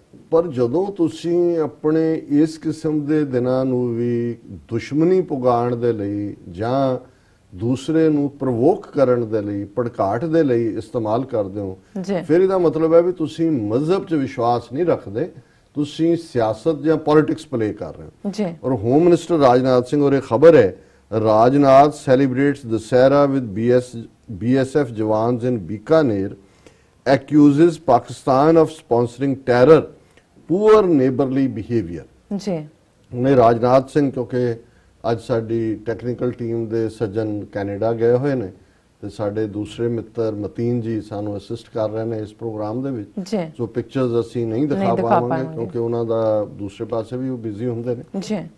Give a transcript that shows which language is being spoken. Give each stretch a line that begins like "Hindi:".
Punjabi: ਪਰ ਜਦੋਂ ਤੁਸੀਂ ਆਪਣੇ ਇਸ ਕਿਸਮ ਦੇ ਦਿਨਾਂ ਨੂੰ ਵੀ ਦੁਸ਼ਮਣੀ ਪੁਗਾਉਣ ਦੇ ਲਈ ਜਾਂ ਦੂਸਰੇ ਨੂੰ ਪ੍ਰਵੋਕ ਕਰਨ ਦੇ ਲਈ, ਭੜਕਾਟ ਦੇ ਲਈ ਇਸਤੇਮਾਲ ਕਰਦੇ ਹੋ, ਫਿਰ ਇਹਦਾ ਮਤਲਬ ਹੈ ਵੀ ਤੁਸੀਂ ਮਜ਼ਹਬ 'ਚ ਵਿਸ਼ਵਾਸ ਨਹੀਂ ਰੱਖਦੇ, ਤੁਸੀਂ ਸਿਆਸਤ ਜਾਂ ਪੋਲਿਟਿਕਸ ਪਲੇ ਕਰ ਰਹੇ ਹੋ। ਔਰ ਹੋਮ ਮਿਨਿਸਟਰ ਰਾਜਨਾਥ ਸਿੰਘ ਔਰ ਇਹ ਖਬਰ ਹੈ,
English: Rajnath celebrates Dussehra with BSF jawans in Bikaner, accuses Pakistan of sponsoring terror, poor neighborly behavior।
Punjabi: जी ने राजनाथ सिंह क्योंकि ਅੱਜ ਸਾਡੀ ਟੈਕਨੀਕਲ ਟੀਮ ਦੇ ਸੱਜਣ ਕੈਨੇਡਾ ਗਏ ਹੋਏ ਨੇ ਤੇ ਸਾਡੇ ਦੂਸਰੇ ਮਿੱਤਰ ਮਤੀਨ ਜੀ ਸਾਨੂੰ ਅਸਿਸਟ ਕਰ ਰਹੇ ਨੇ ਇਸ ਪ੍ਰੋਗਰਾਮ ਦੇ ਵਿੱਚ, ਸੋ ਪਿਕਚਰਸ ਅਸੀਂ ਨਹੀਂ ਦਿਖਾ ਪਾਵਾਂਗੇ ਕਿਉਂਕਿ ਉਹਨਾਂ ਦਾ ਦੂਸਰੇ ਪਾਸੇ ਵੀ ਉਹ ਬਿਜ਼ੀ ਹੁੰਦੇ ਨੇ ਜੀ।